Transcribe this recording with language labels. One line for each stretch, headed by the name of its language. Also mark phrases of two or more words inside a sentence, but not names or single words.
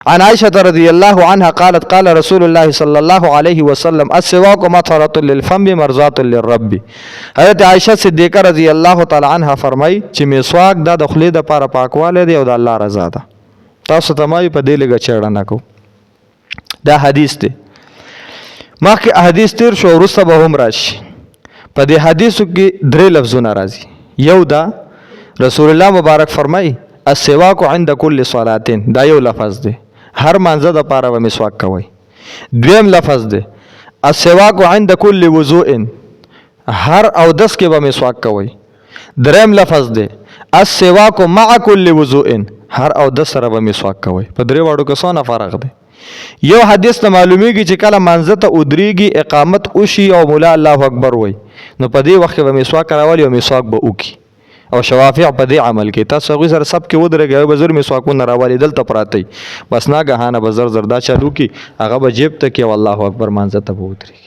Arabic: عن عائشة رضي الله عنها قالت قال رسول الله صلى الله عليه وسلم السواك مطهرة للفم مرضاة للرب.
Pashto: حضرت عائشة صدیقہ
Arabic: رضی الله تعالی عنها
Pashto: فرمای چې مسواک دا د خولې د لپاره پاکواله دی او د الله رضا ده. تاسو ته مایي په دې لږه چړنه کو. دا حدیث دی مخکې احادیث تیر شو وروسته به هم راشي. په دې حدیثو کې درې لفظونه راځي. یو دا رسول الله مبارک فرمای
Arabic: السواک عند كل صلاتين،
Pashto: دا یو لفظ دی هر مانځه د پاره و مسواک کوي. دویم لفظ دی
Arabic: السواک عند كل وضوء،
Pashto: هر او دس کې به مسواک کوي. دریم لفظ دی
Arabic: السواک مع كل وضوء،
Pashto: هر او دس سره به مسواک کوي. په درې واړو کې څونه فرق دی؟ یو حدیث ته معلومیږي چې کله مانځه ته ودرېږي اقامت وشي او مولا
Arabic: الله اکبر
Pashto: وای نو په دې وخت کې به مسواک راولي او مسواک به وکي. او شوافع په دې عمل کې تاسو غوښ سره سب کې ودرېږي به زر مسواکونه راولي دلته پراته بس ناګهانه به زر زر دا چالو کی هغه به جیب ته کې
Arabic: والله اکبر
Pashto: مانځه ته ودرېږي.